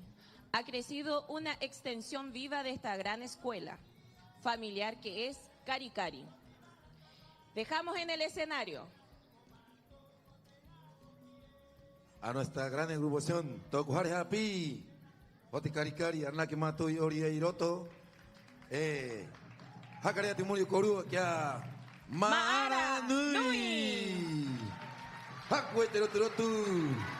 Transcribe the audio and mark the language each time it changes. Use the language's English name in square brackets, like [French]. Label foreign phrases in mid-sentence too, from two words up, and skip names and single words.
[Spanish] Ha crecido una extensión viva de esta gran escuela familiar que es Kari Kari. Dejamos en el escenario a nuestra gran agrupación Tokuhare Hapi, Oti Kari Kari, Arnake Matoi Ori Eiroto, Hakarea Timuri Korua, Kia Ma'ara Nui, Hakue Terotu.